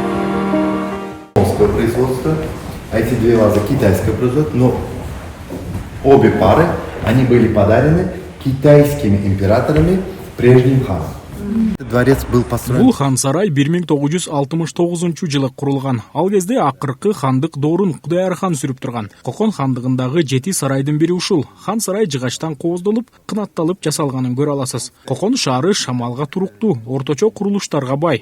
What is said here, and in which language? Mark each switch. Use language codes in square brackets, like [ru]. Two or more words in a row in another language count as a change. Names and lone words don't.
[ru] Производство, а эти две вазы китайское производство, но Обе пары, они были подарены китайскими императорами прежним ханом. Дворец был построен... [ky] Бул хан сарай 1969-жылы курулган. Ал кезде акыркы хандык доорун Кудайар хан сүрүп турган. Кокон хандыгындагы 7 сарайдын бири ушул. Хан сарай жыгачтан кооздолуп, кынатталып жасалганын көрө аласыз. Кокон шаары шамалга туруктуу, орточо курулуштарга бай.